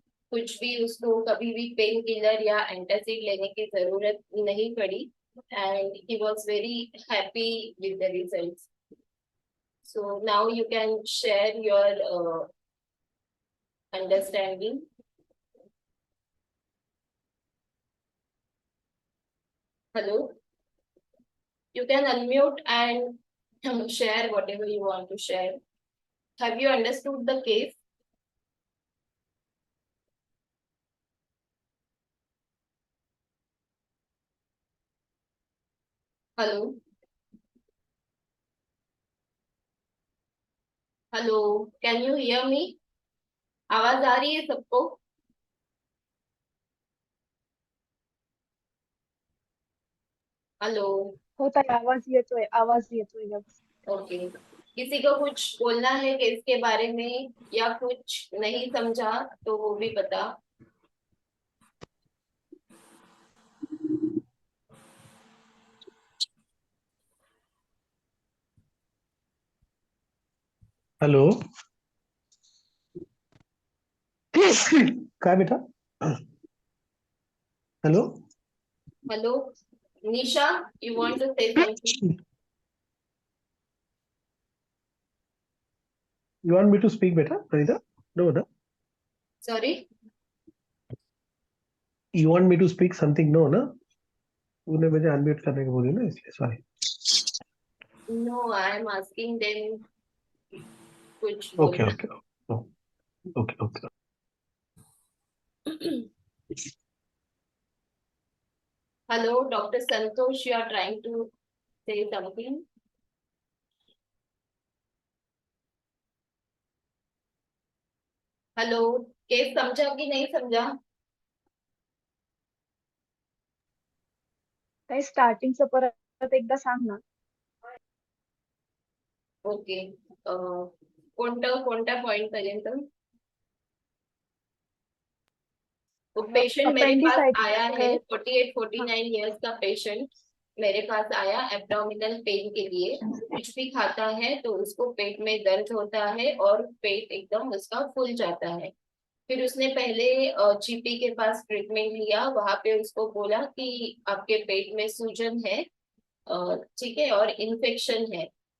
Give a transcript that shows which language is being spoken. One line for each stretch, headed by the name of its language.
Hindi: कुछ भी उसको कभी भी पेन किलर या एंटासिड लेने की जरूरत नहीं पड़ी,
English: And he was very happy with the results. So now you can share your understanding. Hello, you can unmute and share whatever you want to share. Have you understood the case? Hello, hello, can you hear me?
Hindi: आवाज आ रही है सबको?
English: hello,
Marathi: होता है, आवाज येतोय व्यवस्थित.
English: Okay.
Hindi: किसी को कुछ बोलना है केस के बारे में या कुछ नहीं समझा तो वो भी बता।
Marathi: हेलो, काय बेटा?
English: Hello, hello, Nisha, you want to say something? you want me to speak बेटा? Pranita? No, no. Sorry, You want me to speak something? No, ना?
Hindi: तूने मुझे अनम्यूट करने को बोली ना, इसलिए sorry.
English: no, I am asking them कुछ okay
Hindi: बोलना।
English: Okay okay okay. Hello, doctor Santosh, you are trying to say something?
Hindi: हेलो, केस समझा कि नहीं समझा?
Marathi: काही स्टार्टिंगचं परत एकदा सांग ना. ओके, कोणत्या पॉइंट पर्यंत?
Hindi: तो पेशेंट मेरे पास आया है, 48-49 ईयर्स का पेशेंट मेरे पास आया एब्डोमिनल पेन के लिए। कुछ भी खाता है तो उसको पेट में दर्द होता है और पेट एकदम उसका फूल जाता है। फिर उसने पहले जीपी के पास ट्रीटमेंट लिया, वहां पे उसको बोला कि आपके पेट में सूजन है, ठीक है, और इन्फेक्शन है।